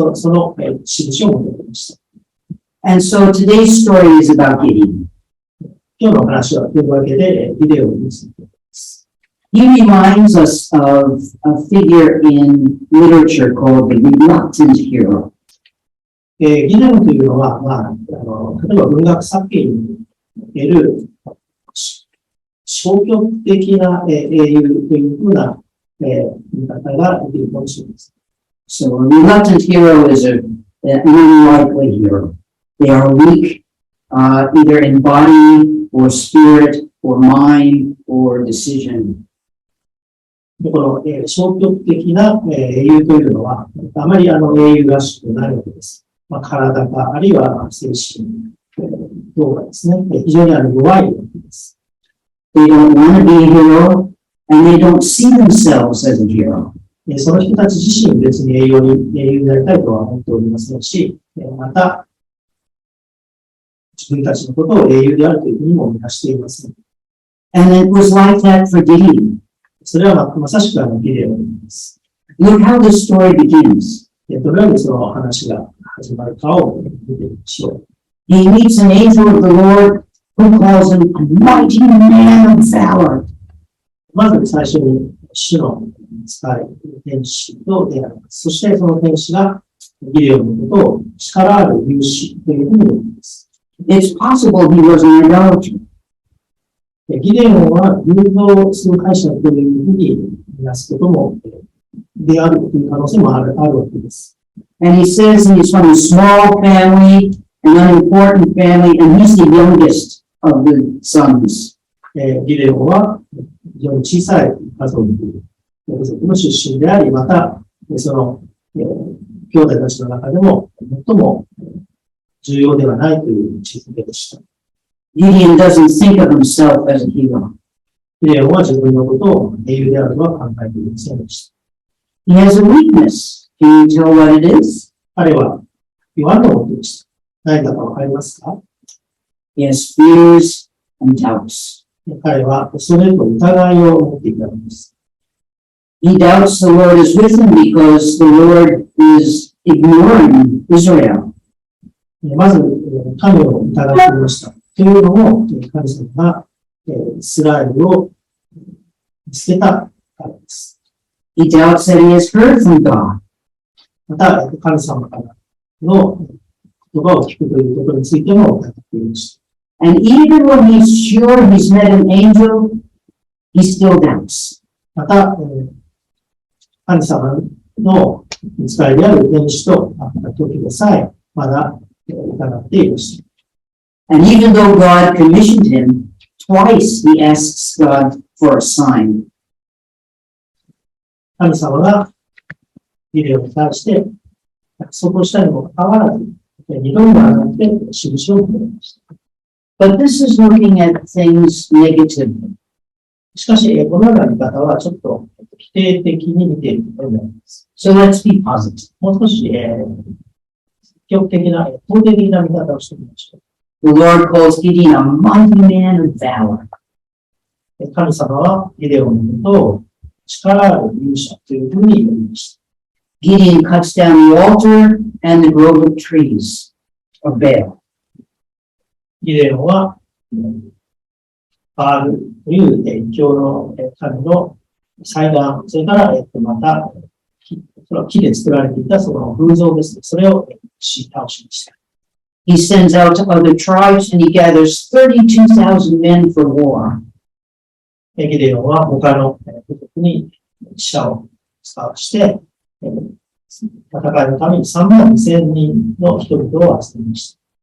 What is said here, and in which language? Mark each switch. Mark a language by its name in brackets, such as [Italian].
[Japanese] その印を持っていました。 [English] And so today's story is about Gideon. [Japanese] 今日の話はというわけで、ギデオンについてです。 [English] He reminds us of a figure in literature called the reluctant hero. [Japanese] ギデオンというのは、例えば文学作品における消極的な英雄というふうな言い方ができるかもしれません。 [English] So a reluctant hero is an unlikely hero. They are weak, either in body or spirit or mind or decision. [Japanese] この、消極的な、英雄というのは、あまり英雄らしくないわけです。体か、あるいは精神、等がですね、非常に弱いわけです。 [English] They don't want to be a hero, and they don't see themselves as a hero. [Japanese] その人たち自身別に英雄になりたいとは思っておりませんし、また、自分たちのことを英雄であるというふうにも見なしていません。 [English] And it was like that for Gideon. [Japanese] それはまさしくギデオンです。 [English] Look how the story begins. [Japanese] どのようにその話が始まるかを見てみましょう。 [English] He meets an angel of the Lord who calls him a mighty man of valor. [Japanese] まず最初に主の使い天使と出会います。そしてその天使がギデオンのことを力ある勇士というふうに呼びます。 [English] It's possible he was an idolater. [Japanese] ギデオンは誘導する解釈というふうに見なすこともであるという可能性もあるわけです。 [English] And he says he's from a small family, an unimportant family, and he's the youngest of the sons. [Japanese] ギデオンは非常に小さい家族の出身であり、また、その、兄弟たちの中でも最も重要ではないという位置づけでした。 [English] Gideon doesn't think of himself as a hero. [Japanese] ギデオンは自分のことを英雄であるとは考えていませんでした。 [English] He has a weakness. Can you tell what it is? [Japanese] 彼は弱みを持っていました。何だかわかりますか？ [English] He has fears and doubts. [Japanese] 彼は恐れと疑いを持っていたのです。 [English] He doubts the Lord is with him because the Lord is ignoring Israel. [Japanese] まず、神を疑っていました。というのも、神様がイスラエルを見つけたからです。 [English] He doubts that he has heard from God. [Japanese] また、神様からの言葉を聞くということについても疑っていました。 [English] And even when he's sure he's met an angel, he still doubts. [Japanese] また、神様の使いである天使と会った時でさえ、まだ疑っていました。 [English] And even though God commissioned him, twice he asks God for a sign. [Japanese] 神様がギデオンに対して約束をしたにもかかわらず、二度にわたって印を求めました。 [English] But this is looking at things negatively. [Japanese] しかし、このような見方はちょっと否定的に見ていることになります。 [English] So let's be positive. [Japanese] もう少し、積極的な、肯定的な見方をしてみましょう。 [English] The Lord calls Gideon a mighty man of valor. [Japanese] 神様はギデオンのことを力ある勇者というふうに呼びました。 [English] Gideon cuts down the altar and the grove of trees of Baal. [Japanese] ギデオンは、バールという異教の神の祭壇、それからまた木で作られていたその偶像ですね。それをし倒しました。 [English] He sends out to other tribes and he gathers 32,000 men for war. [Japanese] ギデオンは他の部族に死者を使わして、戦いのために32,000人の人々を集めました。